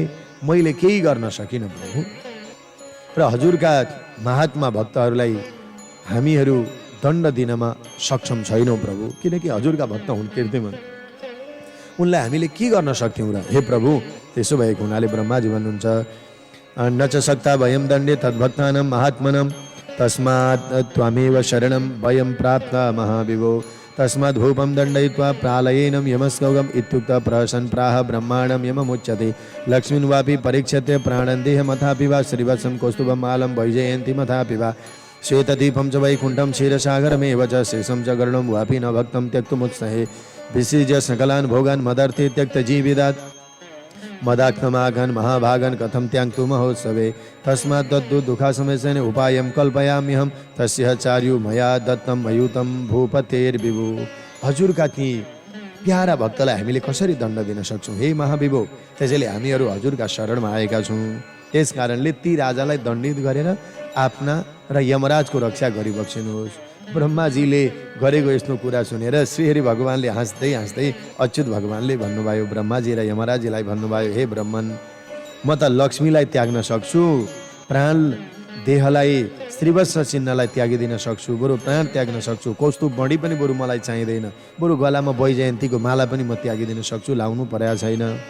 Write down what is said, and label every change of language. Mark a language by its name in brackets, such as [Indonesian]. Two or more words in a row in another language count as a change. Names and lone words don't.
[Nepali] मैले केही गर्न सकिनँ प्रभु। र हजुरका महात्मा भक्तहरूलाई हामीहरू दण्ड दिनमा सक्षम छैनौँ प्रभु, किनकि हजुरका भक्त हुन् कीर्तिमान, उनलाई हामीले के गर्न सक्थ्यौँ र? हे प्रभु, त्यसो भएको हुनाले ब्रह्माजी भन्नुहुन्छ, [Sanskrit] न च सक्ता वयं दण्डे तद्भक्तानां महात्मनं तस्मात् त्वमेव शरणं वयं प्राप्त महाविभो तस्मात् भूपं दण्डयित्वा प्रालयेनं यमस्कौगम् इत्युक्त प्रहसन् प्राह ब्रह्माणं यममुच्यते लक्ष्मीन् वापि परीक्षते प्राणं देहमथापि वा श्रीवत्सं कौस्तुभं मालं वैजयन्तीमथापि वा श्वेतदीपं च वैकुण्ठं क्षीरसागरमेव च शेषं च गरुडं वापि न भक्तं त्यक्तुमुत्सहे विसृज्य सकलान् भोगान् मदर्थे त्यक्तजीविदात् मदाक्तमाघन् महाभागन् कथं त्याक्तु महोत्सवे तस्मात् दद्दु दुःखासमेशन उपायं कल्पयाम्यहं तस्य चार्यु मया दत्तं अयुतं भूपतेर्विभु। [Nepali] हजुरका ती प्यारा भक्तलाई हामीले कसरी दण्ड दिन सक्छौँ हे महाविभो? त्यसैले हामीहरू हजुरका शरणमा आएका छौँ। त्यस कारणले ती राजालाई दण्डित गरेर आफ्ना र यमराजको रक्षा गरिबक्सिनुहोस्। ब्रह्माजीले गरेको यस्तो कुरा सुनेर श्रीहरि भगवानले हाँस्दै हाँस्दै अच्युत भगवानले भन्नुभयो, ब्रह्माजी र यमराजीलाई भन्नुभयो, हे ब्रह्मन, म त लक्ष्मीलाई त्याग्न सक्छु, प्राण देहलाई श्रीवत्स चिन्हलाई त्यागिदिन सक्छु, बरु प्राण त्याग्न सक्छु, कौस्तुभ बढी पनि बरु मलाई चाहिँदैन, बरु गलामा वैजयन्तीको माला पनि म त्यागिदिन सक्छु, लाउनु परेको छैन,